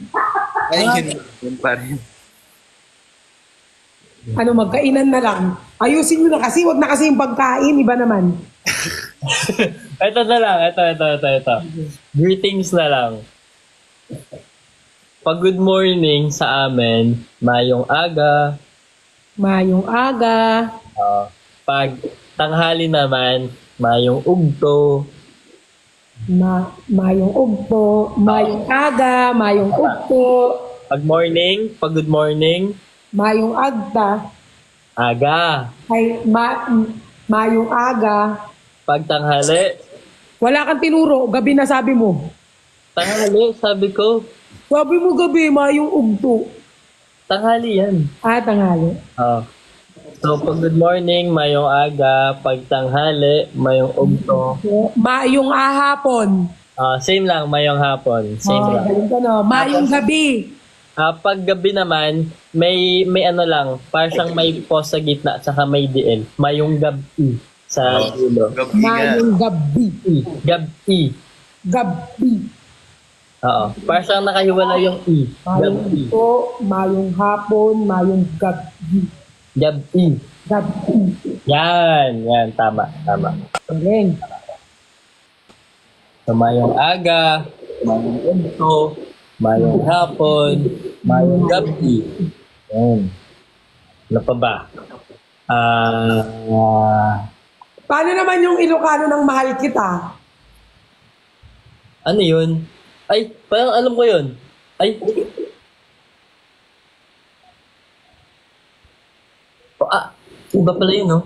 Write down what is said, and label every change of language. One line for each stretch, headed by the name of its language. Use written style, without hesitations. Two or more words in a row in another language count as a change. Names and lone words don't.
Filipino: Ay, yun pa rin. Ano, magkainan na lang. Ayusin nyo na kasi, wag na kasi yung pagkain, iba naman. Ito na lang, ito. Greetings na lang. Pag
English: good morning
Filipino: sa amin,
Hiligaynon: mayong aga. Mayong aga.
Filipino: Pag tanghali naman,
Hiligaynon: mayong ugto. Mayong ugto. Mayong aga. Mayong ugto.
English: Pag good morning,
Hiligaynon: mayong agta. aga. Ay, mayong aga.
Filipino: Pag tanghali, Wala kang tinuro, gabi na sabi mo. tanghali, sabi ko. Sabi mo gabi,
Hiligaynon: mayong ugto.
Filipino: Tanghali yan. Tanghali.
English: So, pag good morning,
Hiligaynon: mayong aga.
Filipino: Pag tanghali,
Hiligaynon: mayong ugto. Mayong ahapon.
Filipino: Same lang,
Hiligaynon: mayong hapon.
Filipino: Same lang. Galing ka, no?
Hiligaynon: Mayong gabi.
Filipino: Pag gabi naman, may ano lang, parang siyang may pause sa gitna, saka may DL.
Hiligaynon: Mayong gabi
Filipino: sa dulo. Gabi nga.
Hiligaynon: Mayong gabi.
Filipino: Gabi. Gabi. Oo. Parang siyang nakahiwala yung I.
Hiligaynon: Mayong
Filipino: Gabi. ito,
Hiligaynon: mayong hapon, mayong gabi.
Filipino: Gabi. Gabi. Yan. Tama. Galing.
Hiligaynon: So, mayong aga, mayong ugto, mayong hapon, mayong gabi.
Filipino: Yan. Ano pa ba? Paano naman yung Ilocano ng mahal kita? Ano yun? Ay, parang alam ko yun. Ay. Iba pala yun, no?